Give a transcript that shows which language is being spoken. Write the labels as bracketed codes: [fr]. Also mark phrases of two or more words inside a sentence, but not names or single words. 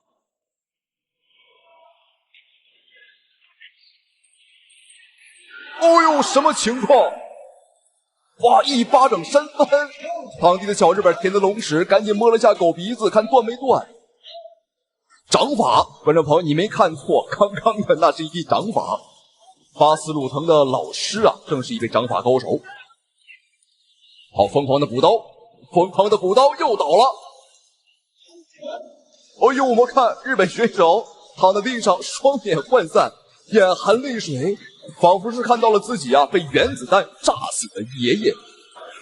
[zh] 哦呦，什麼情況？哇，一巴掌扇翻！堂弟的小日本田澤龍史趕緊摸了下狗鼻子，看斷沒斷。掌法，觀眾朋友，你沒看錯，剛剛的那是一記掌法。巴斯魯藤的老師啊，正是一位掌法高手。好，瘋狂的補刀，瘋狂的補刀又倒了。哎呦，我們看日本選手躺在地上，雙眼渙散，眼含淚水，仿佛是看到了自己啊被原子彈炸死的爺爺。